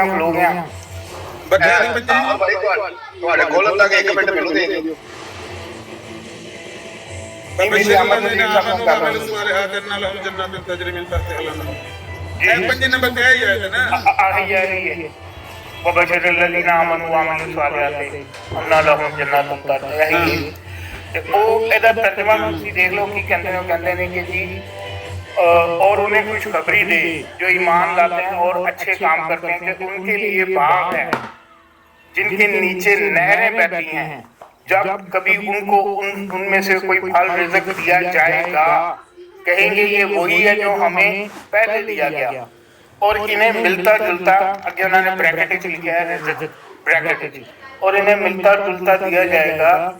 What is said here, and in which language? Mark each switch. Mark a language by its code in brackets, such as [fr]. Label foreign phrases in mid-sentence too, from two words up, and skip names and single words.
[pa] ਬੱਚਿਆਂ ਦੀ ਪੰਜੀ ਤੁਹਾਡੇ ਕੋਲ ਤੱਕ 1 ਮਿੰਟ ਮੈਨੂੰ ਦੇ ਦਿਓ। ਪੰਜੀ ਨੰਬਰ ਤੇ ਆਈ ਹੈ ਨਾ ਆਹੀ ਹੈ [ar] وبشر الذين آمنوا وعملوا الصالحات أن لهم جنات تجري [pa] ਤੇ ਉਹ ਇਹਦਾ ਤਰਜਮਾ ਤੁਸੀਂ ਦੇਖ ਲਓ ਕੀ ਕਹਿੰਦੇ ਨੇ। ਉਹ ਕਹਿੰਦੇ ਨੇ ਕਿ [hi] जी और उन्हें खुशखबरी दे जो ईमान लाते हैं और अच्छे काम करते हैं कि उनके लिए बाग है जिनके नीचे नहरें बहती हैं। जब कभी उनको उनमें से कोई फल रिज़्क दिया जाएगा कहेंगे ये वही है जो हमें पहले दिया गया और इन्हें मिलता जुलता आगे उन्होंने ब्रैकेट लिखा है ब्रैकेट और इन्हें मिलता जुलता दिया जाएगा